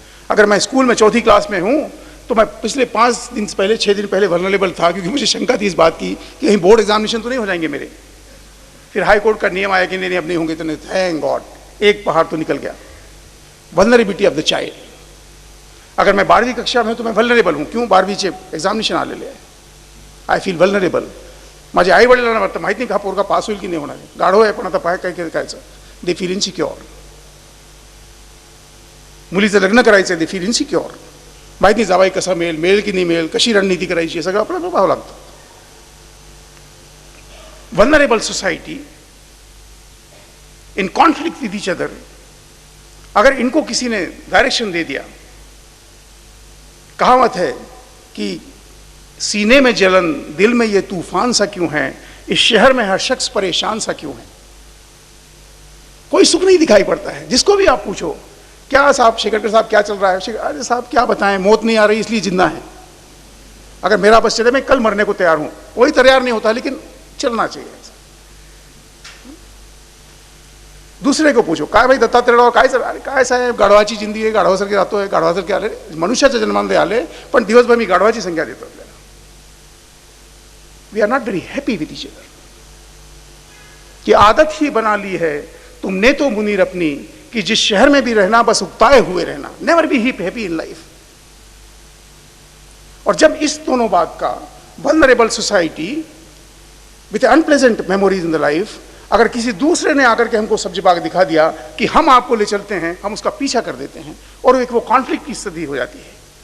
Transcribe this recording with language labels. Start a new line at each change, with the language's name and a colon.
Hindi: अगर मैं स्कूल में चौथी क्लास में हूं तो मैं पिछले 5 दिन पहले 6 दिन पहले वल्नरेबल था, क्योंकि मुझे शंका थी इस बात की कि कहीं बोर्ड एग्जामिनेशन तो नहीं हो जाएंगे मेरे। फिर हाई कोर्ट का नियम आया कि नहीं अब नहीं होंगे, तो थैंक गॉड एक पहाड़ तो निकल गया।
English: Vulnerability of the child.
Hindi: अगर मैं 12वीं कक्षा में हूं तो मैं वल्नरेबल हूं। क्यों?
Marathi: 12वीचे एक्झामिनेशन आलेले आहे,
English: I feel vulnerable.
Marathi: माझे आई वडिलांना वाटतं माहिती नाही का पोरगा पास होईल की नाही होणार, गाढव आहे पण आता पाय काय करायचं,
English: They feel insecure.
Marathi: मुलीचं लग्न करायचं,
English: They feel insecure.
Marathi: माहिती नाही जावाई कसा मिळेल, मिळेल की नाही मिळेल, कशी रणनीती करायची, हे सगळं आपल्याला बघावं लागतं.
English: Vulnerable society in conflict with each other.
Hindi: अगर इनको किसी ने डायरेक्शन दे दिया, कहावत है कि सीने में जलन, दिल में ये तूफान सा क्यों है, इस शहर में हर शख्स परेशान सा क्यों है. कोई सुख नहीं दिखाई पड़ता है. जिसको भी आप पूछो, क्या साहब शेखरकर साहब क्या चल रहा है, अरे साहब क्या बताएं, मौत नहीं आ रही इसलिए जिंदा है. अगर मेरा बस चले मैं कल मरने को तैयार हूं. कोई तैयार नहीं होता, लेकिन चलना चाहिए. दुसरे को पूछो,
Marathi: काय भाई दत्तात्रेय काय सर, अरे काय साहेब गाढवाची जिंदगी आहे, गाढवासारखे राहतोय, गाढवासारखे आले, मनुष्याच्या जन्मामध्ये आले, पण दिवसभर मी गाढवाची संख्या देतो आपल्याला.
English: We are not very happy with each other.
Hindi: कि आदत ही बना ली है तुमने तो मुनीर अपनी, कि जिस शहर में भी रहना बस उकताए हुए रहना.
English: Never be happy in life.
Hindi: और जब इस दोनों बात का
English: vulnerable society with unpleasant memories in the life,
Hindi: अगर किसी दूसरे ने आकर के हमको सब्जी बाग दिखा दिया कि हम आपको ले चलते हैं, हम उसका पीछा कर देते हैं और एक वो कॉन्फ्लिक्ट की स्थिति हो जाती है.